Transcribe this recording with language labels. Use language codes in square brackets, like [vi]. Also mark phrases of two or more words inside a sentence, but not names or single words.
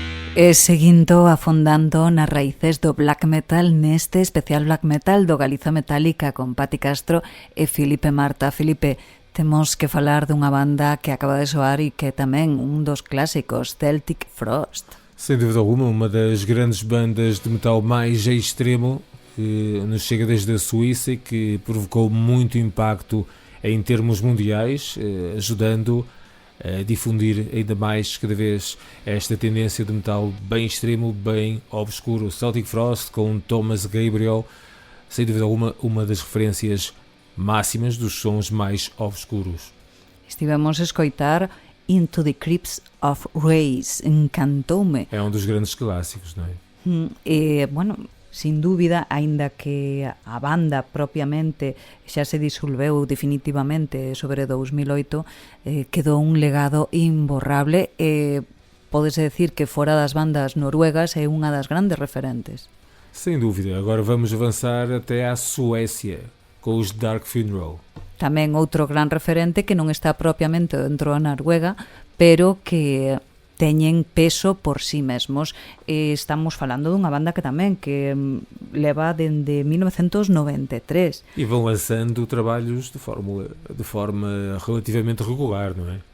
[gl] E seguindo afondando nas raíces do [en] black metal [gl] neste especial [en] black metal [gl] do Galiza Metálica con Pati Castro e Filipe Marta. Filipe, temos que falar dunha banda que acaba de soar e que é tamén un dos clásicos, Celtic Frost. [pt] Sem dúvida alguma, uma das grandes bandas de metal mais extremo que nos chega desde a Suíça e que provocou muito impacto em termos mundiais, ajudando a difundir ainda mais cada vez esta tendência de metal bem extremo, bem obscuro. Celtic Frost com Thomas Gabriel, sem dúvida alguma, uma das referências máximas dos sons mais obscuros. [gl] Estivemos a escoitar Into the Crypts of Rays, encantoume. [pt] É um dos grandes clássicos, non é? [gl] E, bueno, sin dúbida, aínda que a banda propiamente xa se disolveu definitivamente sobre 2008, quedou un legado imborrable e pódese decir que fora das bandas noruegas é unha das grandes referentes. [pt] Sem dúvida, agora vamos avançar até à Suécia com os Dark Funeral. [gl] Tamén outro gran referente que non está propiamente dentro da Noruega, pero que teñen peso por sí mesmos. Estamos falando dunha banda que tamén que leva dende 1993. [pt] E vão lançando trabalhos de forma relativamente regular, non é?